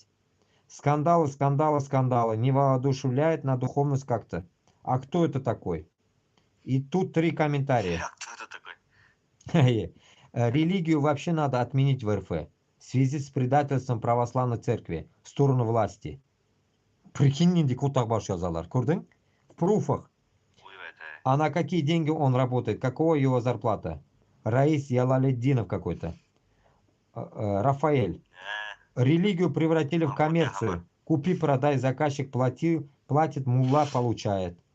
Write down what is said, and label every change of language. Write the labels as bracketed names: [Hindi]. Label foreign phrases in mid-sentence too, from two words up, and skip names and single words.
[Russian] Скандалы, скандалы, скандалы. Не воодушевляет на духовность как-то. А кто это такой? И тут 3 комментария. А кто это такой? Религию вообще надо отменить в РФ. В связи с предательством православной церкви в сторону власти. Прикинь, [Tatar] нинди кутак баш язалар. Көрдің? [Russian] В пруфах. А на какие деньги он работает? Какого его зарплата? Раис Ялалетдинов какой-то. Рафаэль. Религию превратили в коммерцию. Купи, продай, заказчик платит, мулла получает.